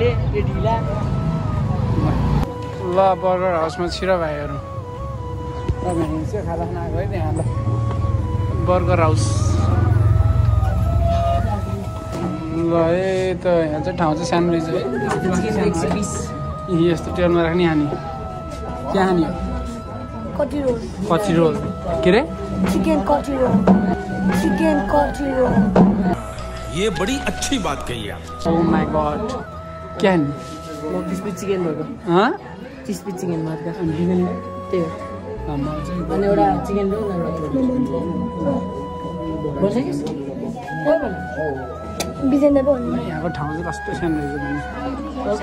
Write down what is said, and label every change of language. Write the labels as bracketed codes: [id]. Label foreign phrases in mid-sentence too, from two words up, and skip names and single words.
[ne] ल बर्गर हाउसमा छिरा भाइहरू हामी चाहिँ खाजा खान आएको है त्यहाँ ल बर्गर हाउस ल त यहाँ चाहिँ ठाउँ चाहिँ सानो रहेछ है यस्तो टेबलमा राख्ने हानी के हानी कची रोल के अरे चिकन कची रोल [hi] ये बड़ी अच्छी बात कही आप [en] Oh my God [hi] क्या हानी [en] crispy chicken [ne] भएको हाँ [en] crispy chicken [ne] मार्का चिकन त्यही हो अनि एउटा चिकन ल्याउ न यहाँको ठाउँ चाहिँ कस्तो सानो रहेछ